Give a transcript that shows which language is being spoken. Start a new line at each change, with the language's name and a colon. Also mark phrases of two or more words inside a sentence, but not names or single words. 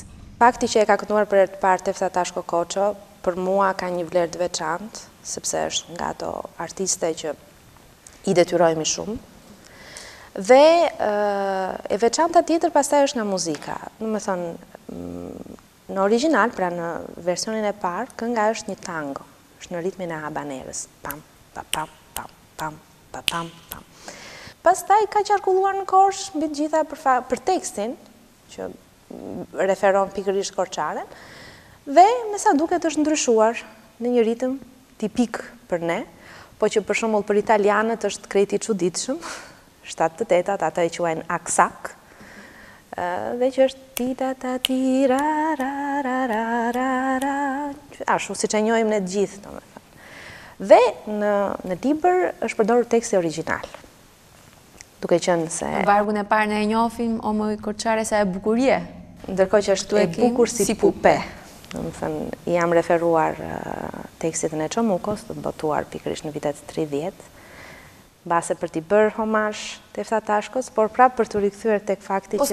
Albanian: Fakti që e ka kënduar për të parë Tefta Tashko Koço, për mua ka një vlerë të veçantë, sepse është nga ato artiste që i detyrojmë shumë. Dhe e veçanta tjetër pastaj është nga muzika. Domethënë, në origjinal, pra në versionin e parë, kënga është një tango. është në ritmin e habanerës. Pam, pam, pam, pam, pam, pam, pam, pam. Pastaj ka qarkulluar në Korçë mbi të gjitha për tekstin, që referon pikërisht korçaren, dhe me sa duket është ndryshuar në një ritëm tipik për ne, po që për shembull për italianët është krejt i çuditshëm, 7/8, ata e quajnë aksak, dhe që është tita ta tira ra ra ra ra ra, ashtu siç e njohim ne të gjithë, domethënë. Dhe në libër është përdorur teksti origjinal. Duke qenë se Vargun e parë ne e njohim, o më korçare sa e bukurie. Ndërkohë që është e bukur si pupe. Domethënë, jam referuar tekstit në Çomukos, të botuar pikërisht në vitet 30, base për t'i bërë homazh Tefta Tashkos, por prapë për t'u rikthyer tek fakti që